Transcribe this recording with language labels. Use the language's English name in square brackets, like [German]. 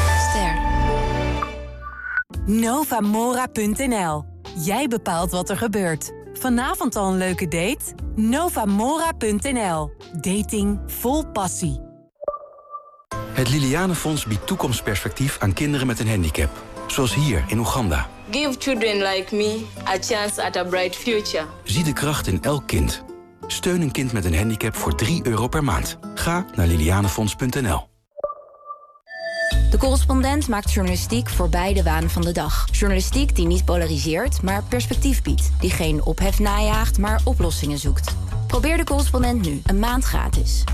[Dutch] Ster. Novamora.nl. Jij bepaalt wat er gebeurt. Vanavond al een leuke date? Novamora.nl. Dating vol passie. Het Liliane Fonds biedt toekomstperspectief aan kinderen met een handicap. Zoals hier in Oeganda. [English] Give children like me a chance at a bright future. [Dutch] Zie de kracht in elk kind. Steun een kind met een handicap voor €3 per maand. Ga naar lilianefonds.nl. De Correspondent maakt journalistiek voor beide waan van de dag. Journalistiek die niet polariseert, maar perspectief biedt. Die geen ophef najaagt, maar oplossingen zoekt. Probeer De Correspondent nu, een maand gratis.